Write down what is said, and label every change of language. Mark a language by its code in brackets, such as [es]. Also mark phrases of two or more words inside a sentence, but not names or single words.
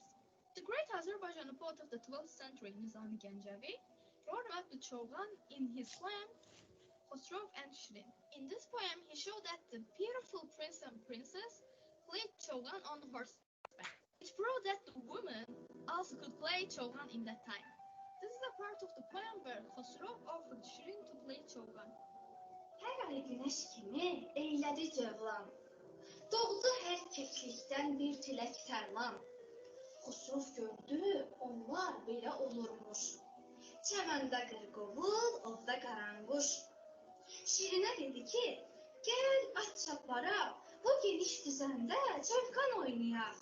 [en] The great Azerbaijani poet of the 12th century, Nizami Gencevi, wrote about the Shogun in his poem Khosrow and Shirin. In this poem, he showed that the beautiful prince and princess played Shogun on horseback. It proved that the women also could play Shogun in that time. This is a part of the poem where Khosrow offered Shirin to play Shogun. [az] Hər ay günəş kimi eylədi cövlan, doğdu hər keklikdən bir tilək fərman. Xosrov gördü, onlar belə olurmuş. Çəməndə qırqovul, ovda qaranquş. Şirinə dedi ki, gəl at çapara, bu geniş düzəndə çövkan oynayaq.